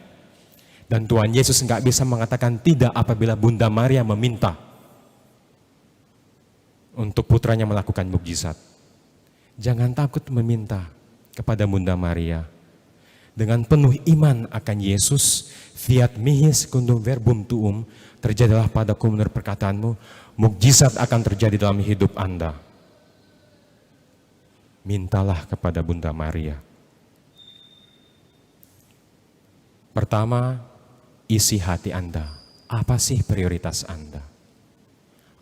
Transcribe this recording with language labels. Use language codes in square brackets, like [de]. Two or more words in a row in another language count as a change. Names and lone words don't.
[id] Dan Tuhan Yesus nggak bisa mengatakan tidak apabila Bunda Maria meminta untuk putranya melakukan mukjizat. Jangan takut meminta kepada Bunda Maria. Dengan penuh iman akan Yesus, [la] fiat mihi secundum verbum tuum, [id] terjadilah padaku menurut perkataanmu, mukjizat akan terjadi dalam hidup Anda. Mintalah kepada Bunda Maria. Pertama, isi hati Anda. Apa sih prioritas Anda?